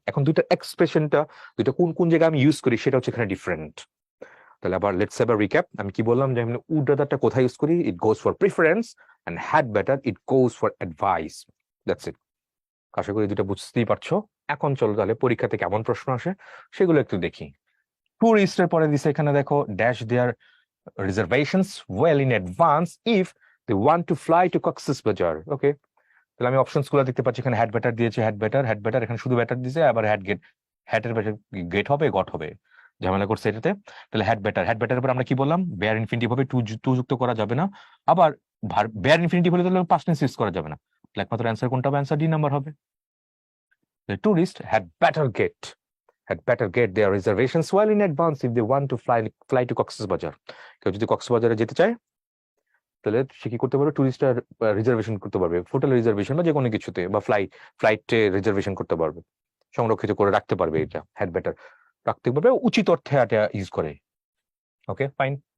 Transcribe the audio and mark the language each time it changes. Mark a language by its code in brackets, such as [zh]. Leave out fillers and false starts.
[bn] এখন দুইটা এক্সপ্রেশনটা দুইটা কোন কোন জায়গায় আমি ইউজ করি সেটা হচ্ছে এখানে ডিফারেন্ট। তাহলে আবার [en] Let's have a recap. [bn] আমি কি বললাম যে আমি উড রাদারটা কোথায় ইউজ করি, [en] it goes for preference, [bn] and [en] Had better it goes for advice. That's it. [bn] আশা করি দুটো বুঝতেই পারছো। এখন চলো তাহলে পরীক্ষাতে কেমন প্রশ্ন আসে সেগুলো একটু দেখি। ট্যুরিস্টের পরে দিছে এখানে দেখো, [en] Dash their reservations well in advance if they want to fly to Cox's Bazar. [bn] ওকে, তাহলে আমি অপশনস গুলো দেখতে পাচ্ছি, এখানে হ্যাড বেটার দিয়েছে, হ্যাড বেটার, এখানে শুধু বেটার দিয়েছে, আবার হ্যাড গেট, হ্যাডের বেটার গেট হবে গট হবে, ঝামেলা করছে এটাতে। তাহলে হ্যাড বেটারের উপর আমরা কি বললাম, বেয়ার ইনফিনিটিভ হবে, টু যুক্ত করা যাবে না। আবার বেয়ার ইনফিনিটিভ হলে তাহলে পাস্ট টেন্স ইউজ করা যাবে না। তাহলে একমাত্র অ্যান্সার কোনটা হবে, অ্যান্সার ডি নাম্বার হবে। [en] The tourist had better get their reservations well in advance if they want to fly to Cox's Bazar. [bn] কেউ যদি কক্সবাজারে যেতে চায় তাহলে সে কি করতে পারবে, টুরিস্টার রিজার্ভেশন করতে পারবে, হোটেল রিজার্ভেশন বা যে কোনো কিছুতে, বা ফ্লাইটে রিজার্ভেশন করতে পারবে, সংরক্ষিত করে রাখতে পারবে। এটা হ্যাড বেটার রাখতে পারবে, উচিত অর্থে এটা ইউজ করে। Okay fine.